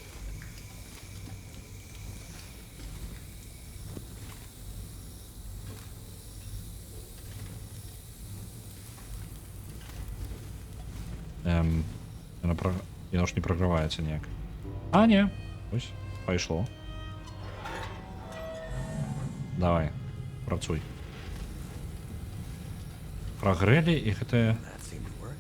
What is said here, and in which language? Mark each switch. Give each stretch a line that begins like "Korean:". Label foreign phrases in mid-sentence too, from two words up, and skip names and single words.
Ukrainian: Оно ж не прогрівається ніяк. А, ні. Ось, пішло. Давай,
Belarusian: працуй. Прогрели, і гэта...
English: That seemed to work.